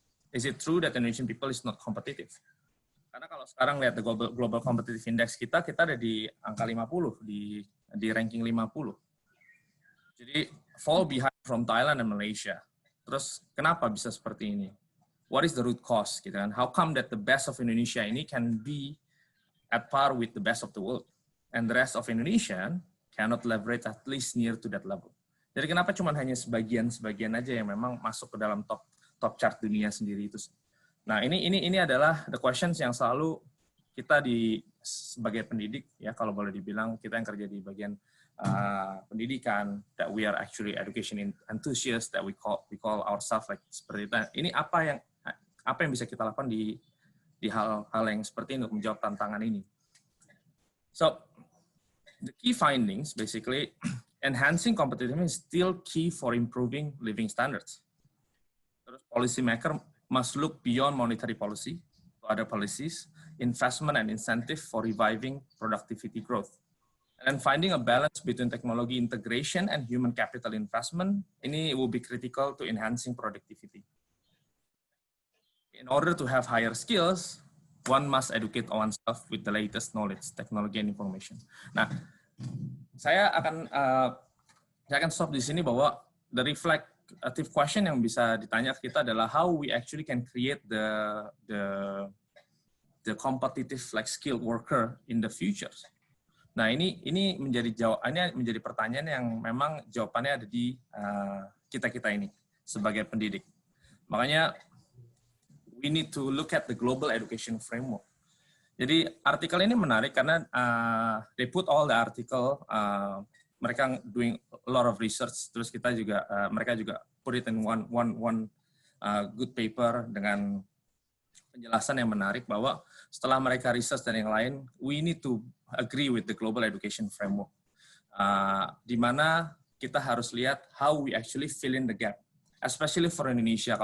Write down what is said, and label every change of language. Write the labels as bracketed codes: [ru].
[en] Is it true that Indonesian people is not competitive? [id] Karena kalau sekarang lihat [en] the global competitive index [id] kita ada di angka 50, di ranking 50. [en] Jadi fall behind from Thailand and Malaysia. [id] Terus kenapa bisa seperti ini? [en] What is the root cause? [id] Gitu kan? [en] How come that the best of Indonesia ini can be at par with the best of the world, and the rest of Indonesia cannot leverage at least near to that level? [id] Jadi kenapa cuma hanya sebagian aja yang memang masuk ke dalam top chart dunia sendiri itu? Nah, ini adalah [en] the questions [id] yang selalu kita sebagai pendidik ya, kalau boleh dibilang kita yang kerja di bagian pendidikan, [en] that we are actually education enthusiasts, that we call ourselves like [id] seperti itu. Ini apa yang bisa kita lakukan di hal-hal yang seperti ini untuk menjawab tantangan ini. [en] So the key findings basically, enhancing competitiveness is still key for improving living standards. Terus policy maker must look beyond monetary policy to other policies, investment and incentive for reviving productivity growth. And finding a balance between technology integration and human capital investment, ini will be critical to enhancing productivity. In order to have higher skills, one must educate oneself with the latest knowledge, technology, and information. [id] Nah, saya akan stop di sini bahwa [en] the reflective question [id] yang bisa ditanya kita adalah [en] how we actually can create the competitive like skilled worker in the future. [id] Nah, ini menjadi pertanyaan yang memang jawabannya ada di kita ini sebagai pendidik. [en] Makanya we need to look at the global education framework. [id] Jadi artikel ini menarik karena [en] they put all the article, mereka doing a lot of research, [id] terus kita juga mereka juga [en] put it in one good paper [id] dengan penjelasan yang menarik bahwa setelah mereka research dan yang lain, [en] we need to agree with the global education framework, [id] di mana kita harus lihat [en] how we actually fill in the gap, especially for Indonesia.